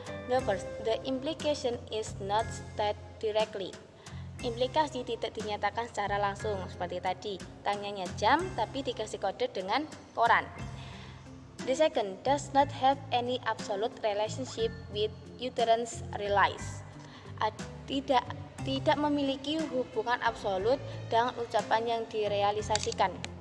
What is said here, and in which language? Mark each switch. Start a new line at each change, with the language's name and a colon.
English: The first, the implication is not stated directly.
Indonesian: Implikasi tidak dinyatakan secara langsung, seperti tadi, tanyanya jam tapi dikasih kode dengan koran.
English: The second, does not have any absolute relationship with utterance realized.
Indonesian: Tidak memiliki hubungan absolut dengan ucapan yang direalisasikan.